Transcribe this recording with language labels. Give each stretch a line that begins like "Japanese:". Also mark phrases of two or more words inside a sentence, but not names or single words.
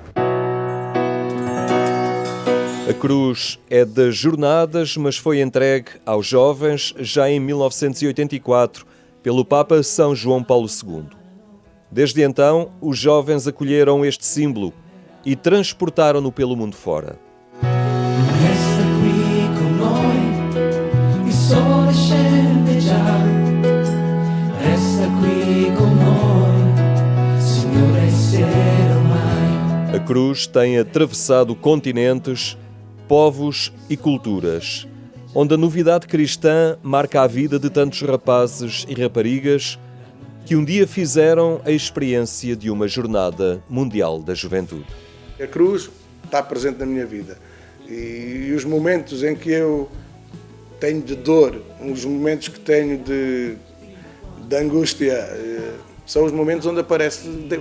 Portuguese: A cruz é das Jornadas, mas foi entregue aos jovens já em 1984 pelo Papa São João Paulo II. Desde então, os jovens acolheram este símbolo e transportaram-no pelo mundo fora.
Italian: Resta qui con noi, il sole scende già. Resta qui con noi, Signore, sei ormai.
Portuguese: A cruz tem atravessado continentes, povos e culturas, onde a novidade cristã marca a vida de tantos rapazes e raparigas que um dia fizeram a experiência de uma Jornada Mundial da Juventude. A cruz está presente na minha vida e os momentos em que eu tenho de dor, os momentos que tenho de angústia, são os momentos onde aparece Deus.